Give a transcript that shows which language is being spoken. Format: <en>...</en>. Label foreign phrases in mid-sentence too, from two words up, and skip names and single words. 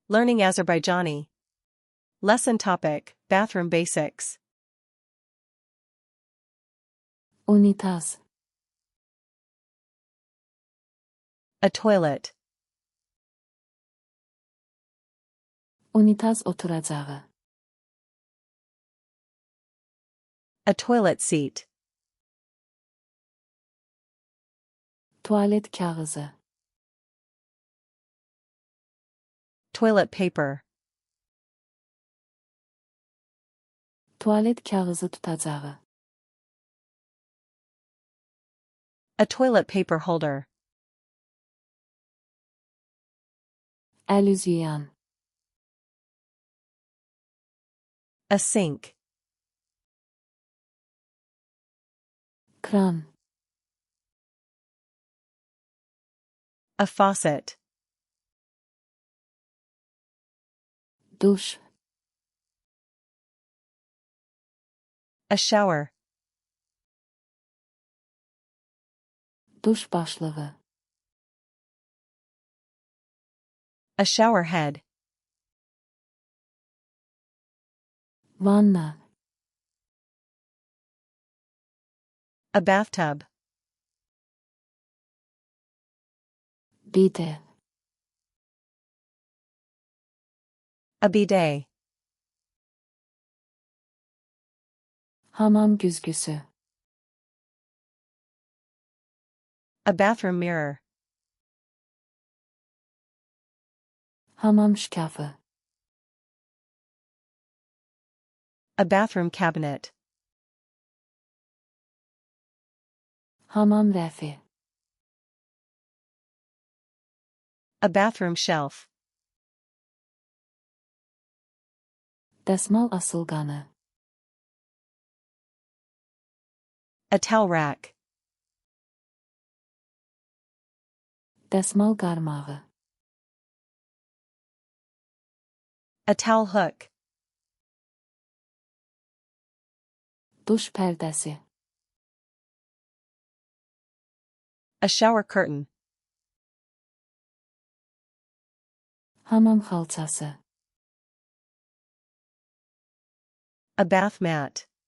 <en>Learning Azerbaijani. Lesson topic: Bathroom Basics.</en> <az>Unitaz.</az> <en>A toilet.</en> <az>Unitaz oturacağı.</az> <en>A toilet seat.</en> <az>Tuvalet kağıdı.</az> <en>Toilet paper.</en> <az>Tuvalet kağıdı tutacağı.</az> <en>A toilet paper holder.</en> <az>El yüz yıyan.</az> <en>A sink.</en> <az>Kran.</az> <en>A faucet.</en> <az>Duş.</az> <en>A shower.</en> <az>Duş başlığı.</az> <en>A shower head.</en> <az>Vanna.</az> <en>A bathtub.</en> <az>Bide.</az> <en>A bidet.</en> <az>Hamam güzgüsü.</az> <en>A bathroom mirror.</en> <az>Hamam şkafı.</az> <en>A bathroom cabinet.</en> <az>Hamam refi.</az> <en>A bathroom shelf.</en> <az>Dəsmal asılqanı.</az> <en>A towel rack.</en> <az>Dəsmal qarmağı.</az> <en>A towel hook.</en> <az>Duş pərdəsi.</az> <en>A shower curtain.</en> <az>Hamam xalçası.</az> <en>A bath mat.</en>